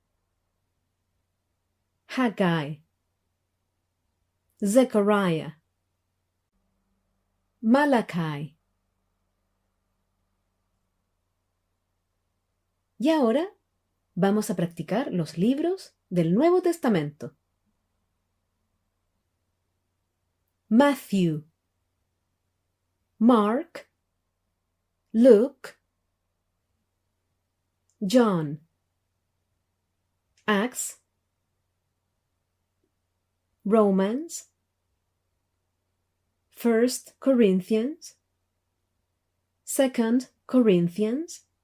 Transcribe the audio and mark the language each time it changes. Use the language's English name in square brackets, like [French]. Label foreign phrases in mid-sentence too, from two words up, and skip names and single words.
[Spanish] Haggai, Zechariah, Malachi. Y ahora vamos a practicar los libros del Nuevo Testamento. Matthew, Mark, Luke, John, Acts, Romans, 1 Corinthians, 2 Corinthians,